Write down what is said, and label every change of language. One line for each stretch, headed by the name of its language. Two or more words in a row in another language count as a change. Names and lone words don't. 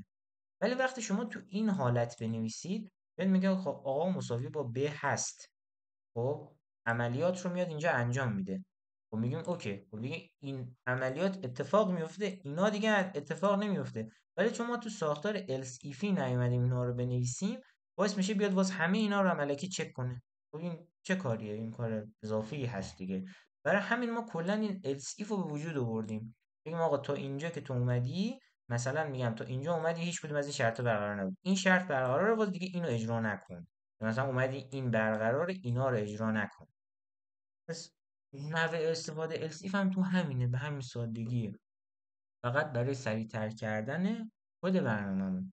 Persian: ولی وقتی شما تو این حالت بنویسید، بهت میگه خب آقا مساوی با ب هست، خب عملیات رو میاد اینجا انجام میده. خب میگیم اوکی، خب دیگه این عملیات اتفاق میفته، اینا دیگه اتفاق نمیفته. ولی چون ما تو ساختار
English: else if
Persian: ی نیومدیم اینا رو بنویسیم، باعث میشه بیاد باز همه اینا رو ملکی چک کنه. خب این چه کاریه؟ این کار اضافی هست دیگه. برای همین ما کلا این
English: else if
Persian: رو به وجود آوردیم. بگیم آقا تا اینجا که تو اومدی، مثلا میگم تا اینجا اومدی هیچ کدوم از این شرط برقرار نبود، این شرط برقراره، باز دیگه اینو اجرا نکن. مثلا اومدی این برقرار، اینا رو اجرا نکن. پس نحوه استفاده
English: else if
Persian: هم تو همینه، به همین سادگیه، فقط برای سریعتر کردن خود برنامه‌مون.